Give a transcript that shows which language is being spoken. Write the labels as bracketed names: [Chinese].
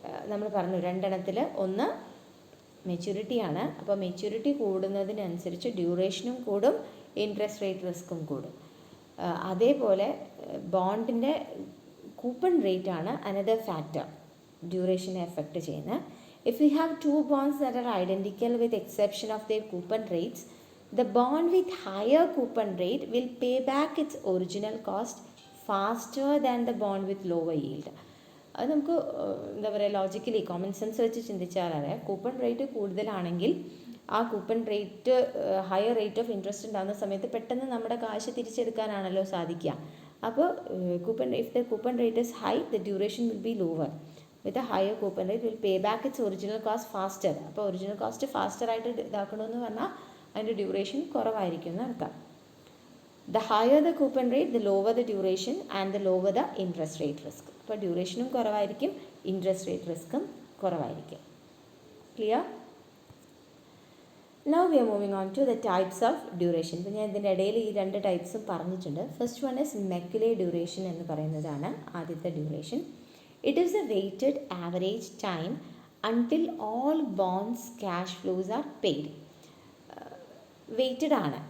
[Malayalam] നമ്മൾ പറഞ്ഞു രണ്ടെണ്ണത്തിൽ ഒന്ന് മെച്യൂരിറ്റിയാണ്. അപ്പോൾ മെച്യൂരിറ്റി കൂടുന്നതിനനുസരിച്ച് ഡ്യൂറേഷനും കൂടും, ഇൻട്രസ്റ്റ് റേറ്റ് റിസ്ക്കും കൂടും. അതേപോലെ ബോണ്ടിൻ്റെ കൂപ്പൺ റേറ്റ് ആണ് അനദർ ഫാക്ടർ ഡ്യൂറേഷനെ എഫക്റ്റ് ചെയ്യുന്നത്. [English] If you have 2 bonds that are identical with exception of their coupon rates, the bond with higher coupon rate will pay back its original cost faster than the bond with lower yield. [Malayalam] അത് നമുക്ക് എന്താ പറയുക, logically common sense വെച്ച് ചിന്തിച്ചാലറിയാം. Coupon rate കൂടുതലാണെങ്കിൽ ആ coupon rate [English] higher rate of interest [Malayalam] ഉണ്ടാകുന്ന സമയത്ത് പെട്ടെന്ന് നമ്മുടെ കാശ് തിരിച്ചെടുക്കാനാണല്ലോ സാധിക്കുക. അപ്പോൾ [English] if the coupon rate is high, the duration will be lower. With a higher coupon rate will pay back its original cost faster. [Malayalam] അപ്പോൾ ഒറിജിനൽ കോസ്റ്റ് ഫാസ്റ്റർ ആയിട്ട് ഇതാക്കണമെന്ന് പറഞ്ഞാൽ അതിൻ്റെ ഡ്യൂറേഷൻ കുറവായിരിക്കും എന്ന് അർത്ഥം. [English] The higher the coupon rate, the lower the duration and the lower the interest rate risk. [Malayalam] അപ്പോൾ ഡ്യൂറേഷനും കുറവായിരിക്കും, interest rate റിസ്ക്കും കുറവായിരിക്കും. [English] Clear? Now we are moving on to the types of duration. [Malayalam] ഇപ്പോൾ ഞാൻ ഇതിൻ്റെ ഇടയിൽ ഈ 2 ടൈപ്സും പറഞ്ഞിട്ടുണ്ട്. [English] first one is Macaulay duration [Malayalam] എന്ന് പറയുന്നതാണ് ആദ്യത്തെ duration. [English] It is a weighted average time until all bonds cash flows are paid. Weighted ആണ്.